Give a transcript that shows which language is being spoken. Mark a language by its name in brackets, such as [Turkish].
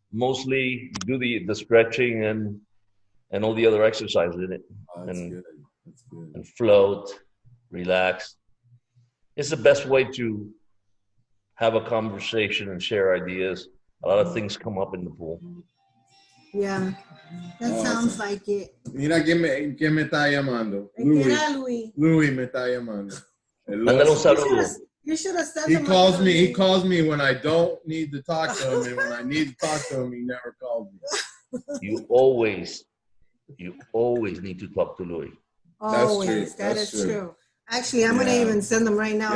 [English] mostly do the stretching and all the other exercises in it, Oh, that's and good. That's good. and float, relax. It's the best way to have a conversation and share ideas. A lot of things come up in the pool. Yeah, that sounds like it. [Spanish] Mira quién me está llamando. ¿Qué era, Luis? Louis me está llamando. Mándale un saludo. [English] You should have said He calls me when I don't need to talk to him, and when I need to talk to him, he never calls me. You always need to talk to Louis. Always, that is true. Actually, I'm gonna even send them right now.